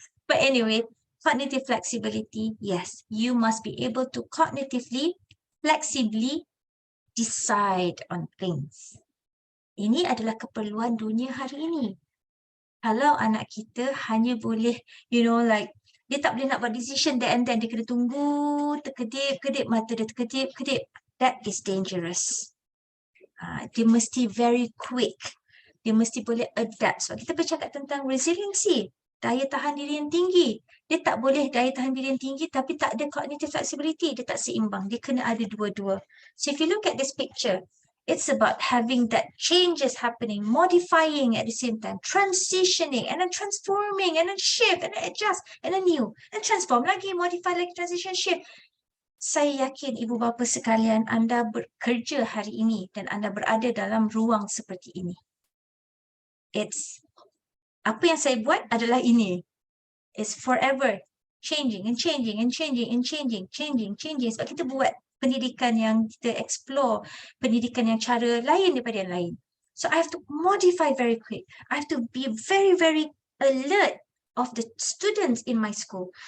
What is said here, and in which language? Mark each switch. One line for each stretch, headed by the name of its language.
English: But anyway, cognitive flexibility. Yes, you must be able to cognitively, flexibly decide on things.
Malay: Ini adalah keperluan dunia hari ini. Kalau anak kita hanya boleh, dia tak boleh nak buat
English: decision there and then.
Malay: Dia kena tunggu, terkedip, mata dia terkedip.
English: That is dangerous.
Malay: Dia mesti
English: very quick.
Malay: Dia mesti boleh adapt. Sebab kita bercakap tentang resiliency. daya tahan diri yang tinggi. Dia tak boleh daya tahan diri yang tinggi tapi tak ada cognitive flexibility. Dia tak seimbang. Dia kena ada dua-dua.
English: So if you look at this picture, it's about having that changes happening, modifying at the same time, transitioning, and then transforming, and then shift, and then adjust, and then new, and transform lagi, modify lagi, transition, shift.
Malay: Saya yakin ibu bapa sekalian, anda bekerja hari ini dan anda berada dalam ruang seperti ini. Apa yang saya buat adalah ini.
English: It's forever changing and changing and changing and changing.
Malay: Sebab kita buat pendidikan yang kita explore, pendidikan yang cara lain daripada yang lain.
English: So I have to modify very quick. I have to be very, very alert of the students in my school.